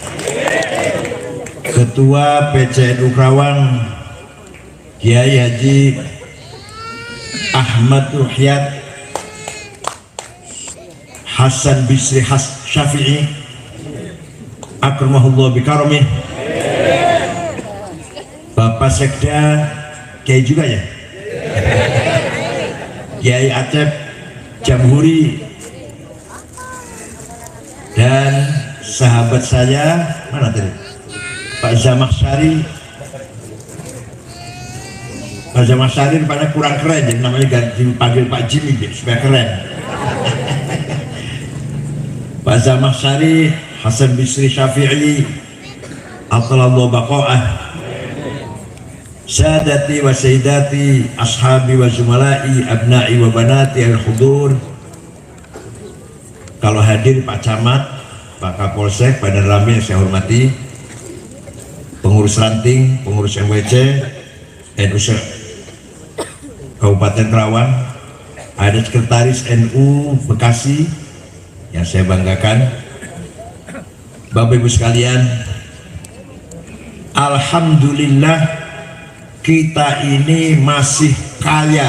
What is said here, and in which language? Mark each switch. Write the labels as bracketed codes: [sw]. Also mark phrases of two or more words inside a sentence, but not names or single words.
[id] Ketua PCNU Kerawang Kiai Haji Ahmad Ruhyat Hasan Bisri Syafi'i [ar] أكرمه الله بكرامه, [id] Bapak Sekda Kiai juga ya, Kiai Acep Jamhuri, dan sahabat saya mana tadi, Pak Zamakhsyari. Pak Zamakhsyari pada kurang keren, jadi namanya ganti panggil Pak Jimmy supaya keren. [ar] Pak Zamakhsyari Hasan Bisri Syafi'i أطال الله بقاءه، سادتي وسيداتي أصحابي وزملائي أبنائي وبناتي الحضور. [id] Kalau hadir Pak Camat, Pak Kapolsek, Badan Rami yang saya hormati, pengurus ranting, pengurus MWC, NU Kabupaten Kerawang, ada sekretaris NU Bekasi yang saya banggakan, Bapak Ibu sekalian, alhamdulillah kita ini masih kaya.